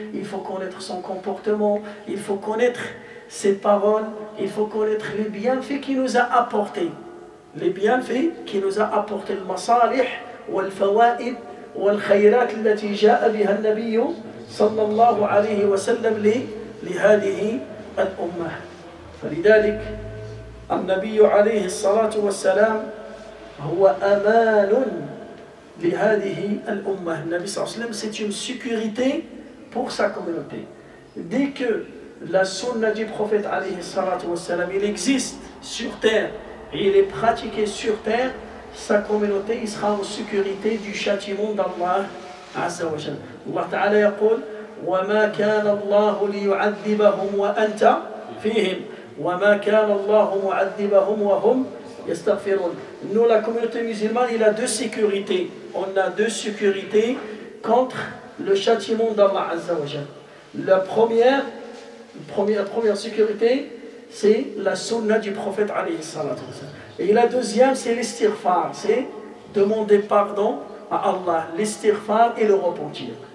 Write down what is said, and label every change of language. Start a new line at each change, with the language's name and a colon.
French: Il faut connaître son comportement. Il faut connaître ses paroles. Il faut connaître les bienfaits qu'il nous a apportés. les bienfaits qui nous a apporté le
Arabic: masalih wal fawaid wal khayrat التي جاء بها النبي صلى الله عليه وسلم لهذه الأمة. فلذلك النبي عليه الصلاة والسلام هو أمان لهذه الأمة. النبي صلى الله عليه وسلم
French: c'est une sécurité pour sa communauté. Dès que la sunna du prophète alayhi salatu wassalam, il existe sur terre et il est pratiqué sur terre, sa communauté il sera en sécurité du châtiment d'Allah azza wa jalla.
Arabic: Allah ta'ala yaqul وما كان الله ليعذبهم وأنت فيهم وما كان الله معذبهم وهم يستغفرون.
French: Nous, la communauté musulmane, il a deux sécurités. On a deux sécurités contre le châtiment d'Allah azza wa jalla. La première sécurité, c'est la sunna du prophète alayhi salatu wassalam. Et la deuxième, c'est l'istighfar, c'est demander pardon à Allah, l'istighfar et le repentir.